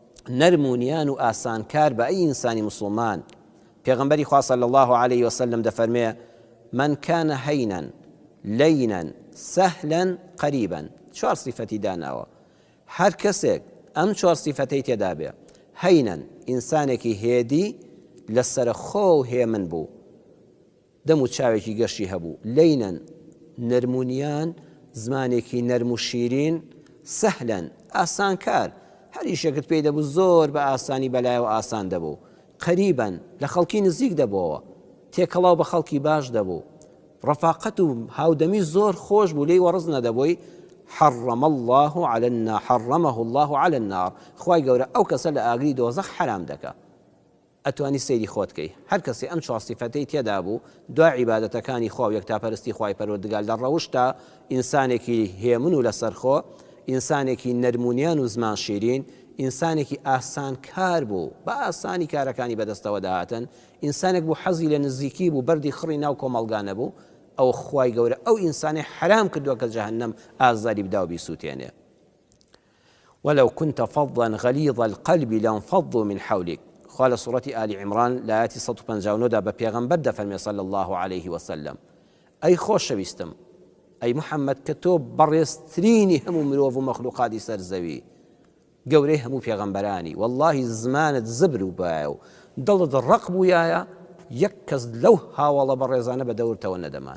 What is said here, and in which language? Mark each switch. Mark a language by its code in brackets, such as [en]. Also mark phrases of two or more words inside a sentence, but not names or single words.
[ckb] نەرمونیان و ئاسانکار بە ئەی ئینسانی مسلمان. پێغەمبەری خوا [ar] صلی الله عليه وسلم [ckb] دەفەرمێ [ar] من كان هەینەن لەینەن سەهلەن قەریبەن. [ckb] چوار سیفەتی داناوە. هەر کەسێک ئەم چوار سیفەتەی تێدا بێ، هەینەن ئینسانێکی هێدی لەسەر خۆ و هێمن بوو، دەم و چاوێکی گەشتی هەبوو، لەینەن نەرمونیان زمانێکی نەرم و شیرین، سەهلەن ئاسانکار هەریشەکت پێی دەبوو زۆر بە ئاسانی بەلایەوە ئاسان دەبوو، قەریبەن لە خەڵکی نزیک دەبووەوە، تێکەڵاو بە خەڵکی باش دەبوو، ڕەفاقەت و هاودەمی زۆر خۆش بوو، لێی وەڕز نەدەبووی. [ar] حرمه الله على النار، حرمه الله على النار، [ckb] خوای گەورە ئەو کەسە لە ئاگری دۆزەخ حرام دەکا. ئەتوانی سەیری خۆت کەی. هەر کەسێ ئەم چوار سیفەتەی تێدا بوو، دوای عیبادەتەکانی خوا و یەکتاپەرستی خوای پەروەردگار لە ڕەوشتە ئینسانێکی هێمن و لەسەرخۆ، ئینسانێکی نەرمونیان و زمان شیرین، ئینسانێکی ئاسانکار بوو، بە ئاسانی کارەکانی بەدەستەوە داهاتن، ئینسانێک بوو حەزی لە نزیکی بوو، بەردی خڕی ناو کۆمەڵگانە بوو. ئەو خوای گەورە ئەو ئینسانی حرام کردووە کە جەهەنەم ئازاری بدا و بیسووتێنێ. [ar] ولو كنت فظا غليظ القلب لانفضوا من حولك. [ckb] خوا لە سوڕەتی ئالی عیمران لە ئاەتی 159دا بە پێغەمبەر دەفەرمێ [ar] صلی الله عليه وسلم [ckb] ئەی خۆشەویستم، ئەی محەممەد کە تۆ بەڕێزترینی هەموو مرۆڤ و مەخلوقاتی سەرزەوی، گەورەی هەموو پێغەمبەرانی، وەڵڵاهی زمانت زبر و بایە و دڵت ڕق بوویایە، یەک کەس لەو هاوڵە بە ڕێزانە بە دەورتەوە نەدەمان.